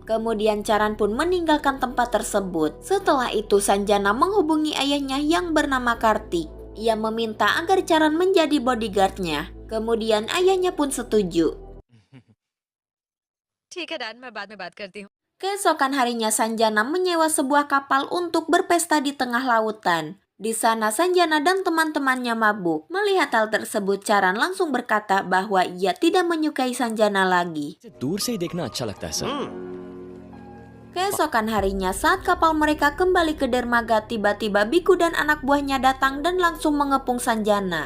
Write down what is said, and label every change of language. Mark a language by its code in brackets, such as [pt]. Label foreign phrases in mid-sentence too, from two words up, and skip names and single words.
[id] Kemudian Charan pun meninggalkan tempat tersebut. Setelah itu Sanjana menghubungi ayahnya yang bernama Kartik. Ia meminta agar Charan menjadi bodyguardnya. Kemudian ayahnya pun setuju. [hi] ठीक है डैड मैं बाद में बात करती हूँ [id] Keesokan harinya Sanjana menyewa sebuah kapal untuk berpesta di tengah lautan. Di sana Sanjana dan teman-temannya mabuk. Melihat hal tersebut Charan langsung berkata bahwa ia tidak menyukai Sanjana lagi. [hi] दूर से ही देखना अच्छा लगता है सर [id] Keesokan harinya saat kapal mereka kembali ke dermaga, tiba-tiba Biku dan anak buahnya datang dan langsung mengepung Sanjana.